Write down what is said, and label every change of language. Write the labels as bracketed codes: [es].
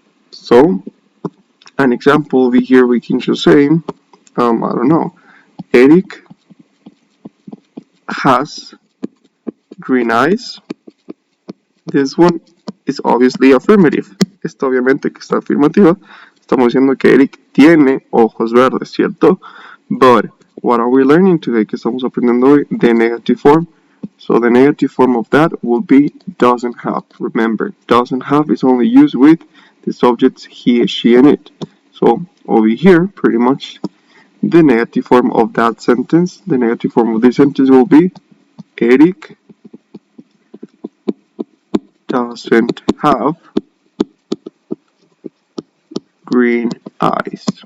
[en] So, an example over here, we can just say, I don't know, Eric has green eyes. This one is obviously affirmative. [es] Esta obviamente que está afirmativa. Estamos diciendo que Eric tiene ojos verdes, ¿cierto? [en] But what are we learning today? [es] Que estamos aprendiendo hoy? [en] The negative form. So the negative form of that will be doesn't have. Remember, doesn't have is only used with the subjects he, she, and it. So over here, pretty much, the negative form of that sentence, the negative form of this sentence will be Eric doesn't have green eyes.